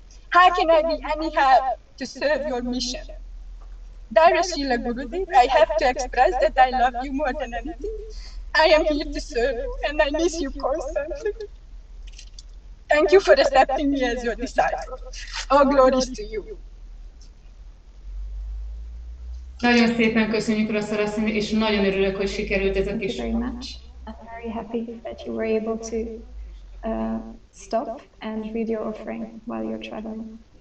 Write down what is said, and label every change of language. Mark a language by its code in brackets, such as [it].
[en] How can I be any help to serve your mission? Dear Srila Gurudev, I have to express that I love you more than anything. I am here to serve you and I miss you constantly. Thank you for accepting me as your disciple. All glories to you. [hu] Nagyon szépen köszönjük, Rasszal asszony, és nagyon örülök, hogy sikerült ez a [en] Thank [hu] kis... [en] you very much. I'm very happy that you were able to stop and read your offering while you're traveling.